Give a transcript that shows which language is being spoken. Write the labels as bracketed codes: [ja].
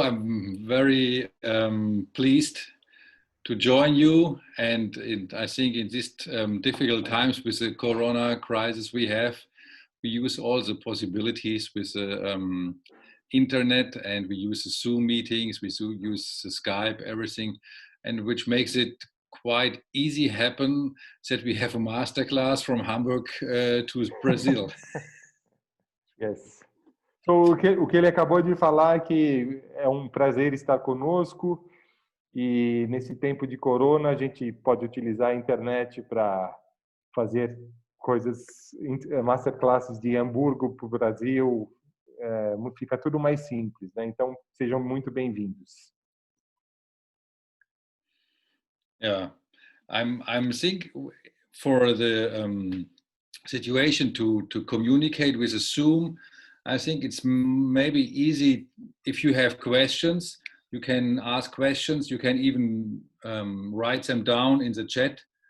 [en] I'm very pleased to join you, and I think in these difficult times with the corona crisis we use all the possibilities with the internet, and we use the Zoom meetings, we use the Skype, everything, and which makes it quite easy happen that we have a masterclass from Hamburg to Brazil. Yes. So, [pt] o que ele acabou de falar é que é um prazer estar conosco. E nesse tempo de corona, a gente pode utilizar a internet para fazer coisas, masterclasses de Hamburgo para o Brasil, fica tudo mais simples, né? Então, sejam muito bem-vindos. [en] Yeah, I'm think for the situation to communicate with a Zoom, I think it's maybe easy if you have questions. You can ask questions. You can even write them down in the chat,